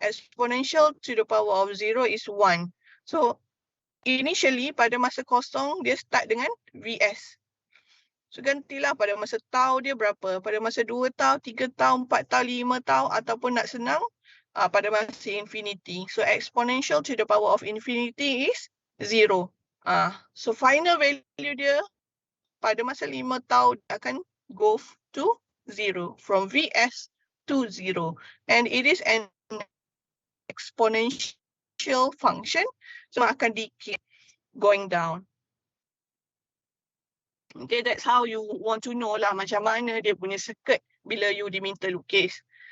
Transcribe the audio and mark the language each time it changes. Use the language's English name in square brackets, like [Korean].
[English] Exponential to the power of 0 is 1. [Malay] So initially pada masa kosong dia start dengan VS. So gantilah pada masa tau dia berapa. Pada masa 2 tau, 3 tau, 4 tau, 5 tau. Ataupun nak senang, pada masa infinity. [English] So exponential to the power of infinity is 0. [Malay] So final value dia pada masa 5 tau akan go to 0. [English] From VS to 0. And it is an exponential function. [Malay] So akan decay going down. Okay, [English] that's how you want to know [Malay] lah macam mana dia punya circuit bila you diminta lukis.